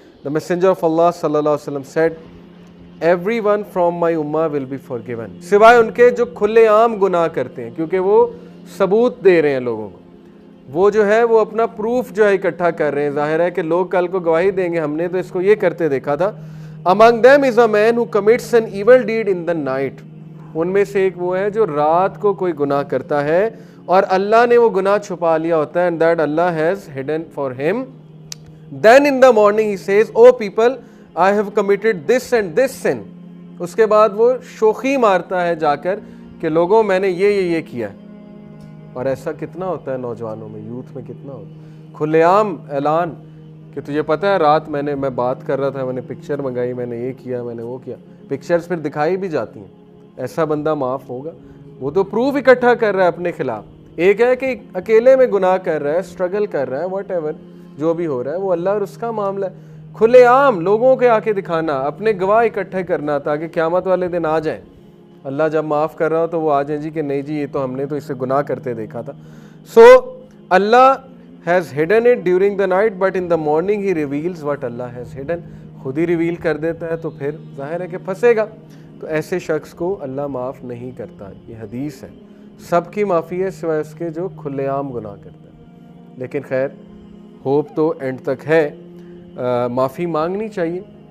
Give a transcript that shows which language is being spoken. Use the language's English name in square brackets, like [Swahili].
[English] The messenger of Allah صلی اللہ علیہ وسلم said, everyone from my ummah will be forgiven, [Urdu] سوائے ان کے جو کھلے عام گناہ کرتے ہیں, کیونکہ وہ ثبوت دے رہے ہیں لوگوں کو. وہ جو ہے وہ اپنا پروف جو ہے اکٹھا کر رہے ہیں. ظاہر ہے کہ لوگ کل کو گواہی دیں گے ہم نے تو اس کو یہ کرتے دیکھا تھا. [English] Among them is a man who commits an evil deed in the night. [Urdu] ان میں سے ایک وہ ہے جو رات کو کوئی گناہ کرتا ہے اور اللہ نے وہ گناہ چھپا لیا ہوتا ہے, [English] and that Allah has hidden for him. Then in the morning he says, oh people, I have committed this and this sin. [Urdu] اس کے بعد وہ شوخی مارتا ہے جا کر کہ لوگوں میں نے یہ کیا ہے. اور ایسا کتنا ہوتا ہے نوجوانوں میں, یوتھ میں کتنا ہوتا ہے. کھلے عام اعلان کہ تجھے پتہ ہے رات میں بات کر رہا تھا, میں نے پکچر منگائی, میں نے یہ کیا, میں نے وہ کیا. پکچرز پھر دکھائی بھی جاتی ہیں. ایسا بندہ معاف ہوگا؟ وہ تو پروف اکٹھا کر رہا ہے اپنے خلاف. ایک ہے کہ اکیلے میں گناہ کر رہا ہے, اسٹرگل کر رہا ہے, واٹ ایور جو بھی ہو رہا ہے وہ اللہ اور اس کا معاملہ ہے. کھلے عام لوگوں کے آ کے دکھانا, اپنے گواہ اکٹھے کرنا تاکہ قیامت والے دن آ جائیں. اللہ جب معاف کر رہا ہو تو وہ آ جائیں جی کہ نہیں جی یہ تو ہم نے تو اسے گناہ کرتے دیکھا تھا. [English] So اللہ has hidden it during the night, but in the morning he reveals what Allah has hidden. [Urdu] خود ہی ریویل کر دیتا ہے تو پھر ظاہر ہے کہ پھنسے گا. تو ایسے شخص کو اللہ معاف نہیں کرتا. یہ حدیث ہے, سب کی معافی ہے سوائے اس کے جو کھلے عام گناہ کرتا ہے. لیکن خیر ہوپ تو اینڈ تک ہے, معافی مانگنی چاہیے.